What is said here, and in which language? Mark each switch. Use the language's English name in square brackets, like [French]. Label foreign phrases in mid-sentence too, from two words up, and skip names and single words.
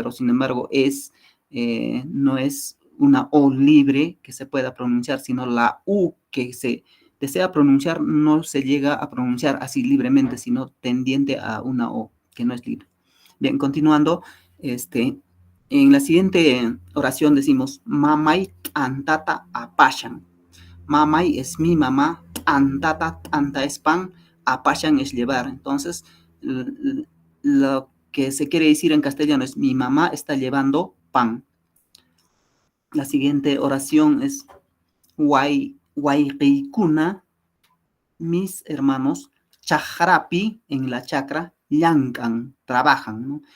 [Spanish] Pero sin embargo no es una O libre que se pueda pronunciar, sino la U que se desea pronunciar no se llega a pronunciar así libremente, sino tendiente a una O que no es libre. Bien, continuando, en la siguiente oración decimos, [Quechua] mamay antata apashan. [Spanish] Mamay es mi mamá, [Quechua] antata, anta [Spanish] es pan, apashan es llevar. Entonces, lo que se quiere decir en castellano es, mi mamá está llevando pan. La siguiente oración es, Waikuna, mis hermanos, chajrapi, en la chacra, yankan, trabajan, ¿no?